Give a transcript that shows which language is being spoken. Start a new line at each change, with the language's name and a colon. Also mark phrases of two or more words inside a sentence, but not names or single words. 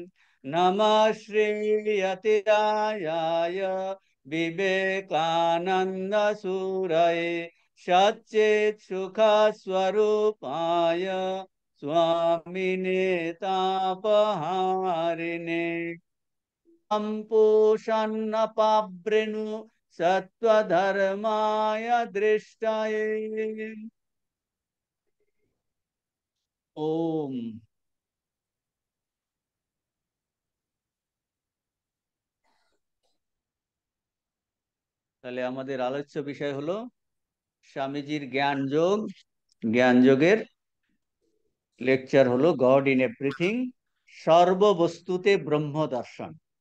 Sanskrit: नमः श्रीयतिरायाय विवेकानंद सूरये सच्चित् सुख स्वरूपाय स्वामिने तापहारिणे पूषन्नपावृणु सत्वधर्माय दृष्टये। ओम।
Bangla: তাহলে আমাদের আলোচ্য বিষয় হলো স্বামীজির জ্ঞান যোগ। জ্ঞান যোগের লেকচার হলো
English: God in everything,
Bangla: সর্ববস্তুতে ব্রহ্ম দর্শন।